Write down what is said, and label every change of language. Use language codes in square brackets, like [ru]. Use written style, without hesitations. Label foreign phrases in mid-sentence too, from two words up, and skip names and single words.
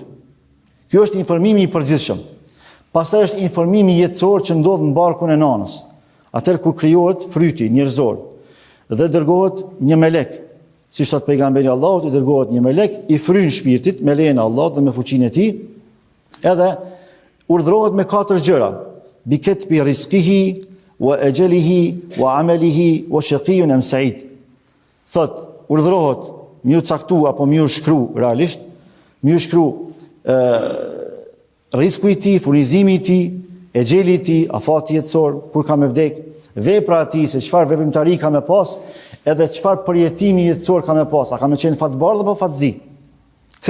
[sq] Ky është informimi i përgjithshëm. Pastaj është informimi jetësor që ndodh në barkun e nanës. Atëherë kur krijohet fryti njerëzor dhe dërgohet një melek, siç thot pejgamberi Allahut, i dërgohet një melek i fryn shpirtit me lejen e Allahut dhe me fuqinë e tij, edhe urdhërohet me 4 gjëra: [ar] بكتب رزقه وأجله وعمله وشقي أم سعيد. [sq] Thot, urdhërohet më u caktu apo më u shkru realisht, më u shkru risku i tij, furnizimi i tij, e gjeli i tij, afati jetësor, kur ka me vdek, vepra e tij, se çfarë veprimtari ka me pas, edhe çfarë përjetimi jetësor ka me pas, a ka me qenë fatbardh apo fatzi.